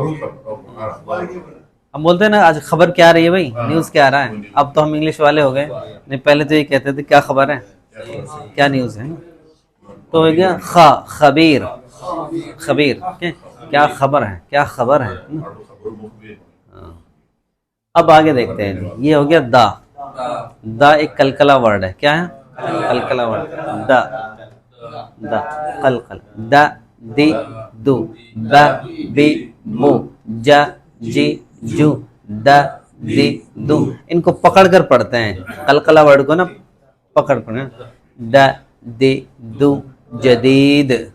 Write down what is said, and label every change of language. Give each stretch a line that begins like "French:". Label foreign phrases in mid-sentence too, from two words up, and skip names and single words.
Urdu: ہم بولتے ہیں نا آج خبر کیا آ رہی ہے بھائی، نیوز کیا آ رہا ہے، اب تو ہم انگلش والے ہو گئے، نہیں پہلے تو یہ کہتے تھے کیا خبر ہے، کیا نیوز ہے، تو ہو گیا خبیر، خبیر کیا خبر ہے، کیا خبر ہے، اب آگے دیکھتے ہیں، یہ ہو گیا دا، دا ایک کلکلا ورڈ ہے، کیا ہے کلکلا ورڈ، دا، دا قلقل، دا دی دو، با بی بو، جا جی جو، دا دی دو، ان کو پکڑ کر پڑھتے ہیں، قلقلہ ورڈ کو نا پکڑ پڑھیں، دا دی دو، جدید